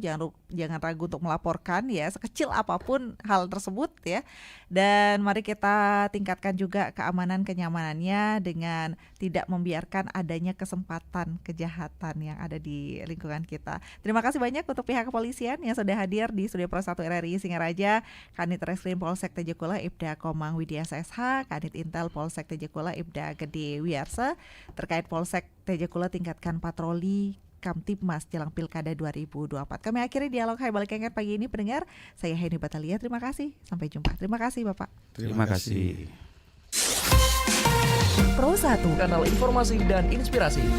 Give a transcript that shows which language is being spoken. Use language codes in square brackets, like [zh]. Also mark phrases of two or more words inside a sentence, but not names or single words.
[id] Jangan ragu untuk melaporkan ya, sekecil apapun hal tersebut ya. Dan mari kita tingkatkan juga keamanan, kenyamanannya dengan tidak membiarkan adanya kesempatan kejahatan yang ada di lingkungan kita. Terima kasih banyak untuk pihak kepolisian yang sudah hadir di Studio Pro 1 RRI Singaraja. Kanit Reskrim Polsek Tejekula Ibda Komang Widiasa SH, Kanit Intel Polsek Tejekula Ibda Gede Wiyarsa. Terkait Polsek Tejekula tingkatkan patroli Kamtibmas jelang Pilkada 2024. Kami akhiri dialog Hai Balik Kengket pagi ini pendengar. Saya Henny Batalia, terima kasih. Sampai jumpa. Terima kasih Bapak. Terima kasih. Pro 1, kanal informasi dan inspirasi.